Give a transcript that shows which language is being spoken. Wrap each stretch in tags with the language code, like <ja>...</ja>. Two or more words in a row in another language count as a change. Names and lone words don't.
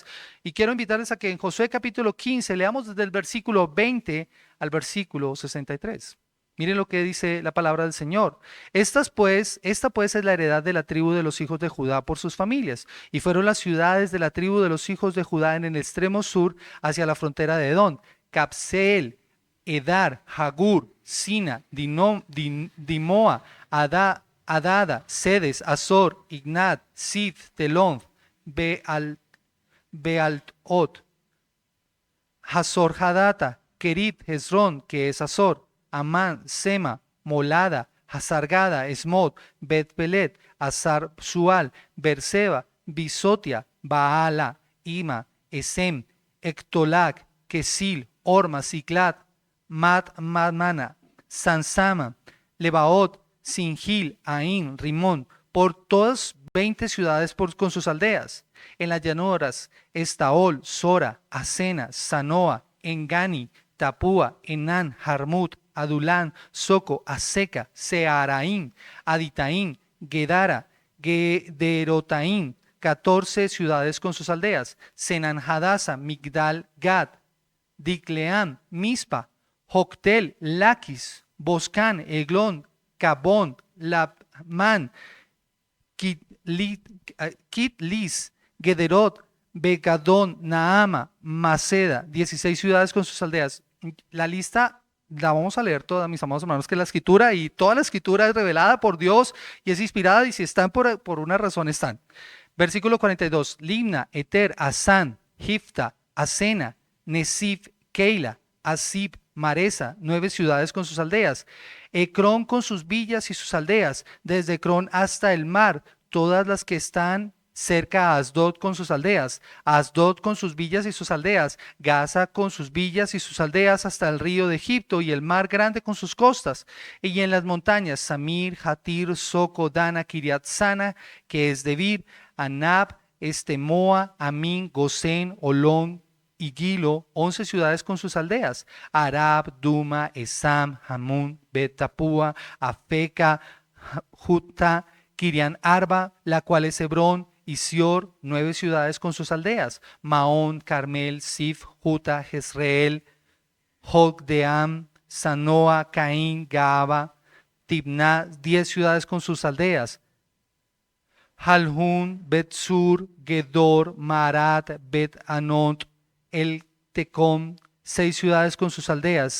<es>Y quiero invitarles a que en Josué capítulo 15 leamos desde el versículo 20 al versículo 63. Miren lo que dice la palabra del Señor. Esta pues es la heredad de la tribu de los hijos de Judá por sus familias. Y fueron las ciudades de la tribu de los hijos de Judá en el extremo sur hacia la frontera de Edom: Capseel, Edar, Jagur, Sina, Dimoa, Adada, Sedes, Azor, Ignat, Sif, Telón, Bealot, Hazor Hadata, Kerit, Hezrón, que es Azor, Amán, Sema, Molada, Hazargada, Esmod, Bet-Pelet, Azar Sual, Berseba, Bisotia, Baala, Ima, Esem, Ectolac, Kesil, Orma, Ciclat, Madmana, Sansama, Lebaot, Singil, Ain, Rimón, por todas 20 ciudades con sus aldeas. En las llanuras, Estaol, Sora, Asena, Sanoa, Engani, Tapúa, Enán, Jarmut, Adulán, Soco, Aseca, Searaín, Aditaín, Gedara, Gederotaín, 14 ciudades con sus aldeas. Senanjadasa, Migdal, Gad, Dicleán, Mispa, Joctel, Laquis, Boscán, Eglón, Cabón, Labmán, Kitlis, Gederot, Begadón, Naama, Maceda, 16 ciudades con sus aldeas. La lista la vamos a leer toda, mis amados hermanos, que la escritura y toda la escritura es revelada por Dios y es inspirada, y si están por una razón están. Versículo 42, Limna, Eter, Asán, Gifta, Asena, Nesif, Keila, Asib, Maresa, 9 ciudades con sus aldeas. Ecrón con sus villas y sus aldeas, desde Ecrón hasta el mar, todas las que están cerca a Asdod con sus aldeas, Asdod con sus villas y sus aldeas, Gaza con sus villas y sus aldeas hasta el río de Egipto y el mar grande con sus costas, y en las montañas Samir, Hatir, Soco, Dana, Kiriat Sana, que es Debir, Anab, Estemoa, Amín, Gosén, Olón y Gilo, 11 ciudades con sus aldeas, Arab, Duma, Esam, Hamún, Bet-Tapúa, Afeca, Jutta, Kirian Arba, la cual es Hebrón, y Sior, 9 ciudades con sus aldeas, Maón, Carmel, Sif, Juta, Jezreel, Jogdeam, Sanoa, Caín, Gaaba, Tibná, 10 ciudades con sus aldeas, Jalhun, Bet-sur, Gedor, Maarat, Bet-Anot, El Tecom, 6 ciudades con sus aldeas.</es>